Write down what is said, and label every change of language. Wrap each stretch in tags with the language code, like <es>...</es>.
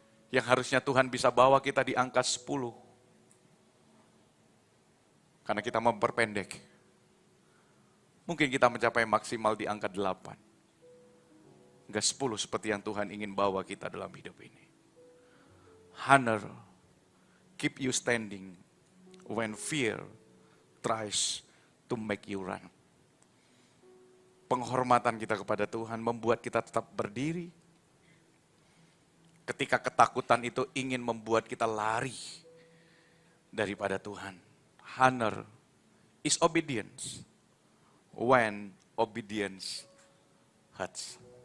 <id>Yang harusnya Tuhan bisa bawa kita di angka 10. Karena kita memperpendek. Mungkin kita mencapai maksimal di angka 8. Enggak 10 seperti yang Tuhan ingin bawa kita dalam hidup ini.</id> <en>Honor, keep you standing when fear tries to make you run.</en> <id>Penghormatan kita kepada Tuhan membuat kita tetap berdiri. Ketika ketakutan itu ingin membuat kita lari daripada Tuhan.</id> <en>Honor is obedience when obedience hurts.</en>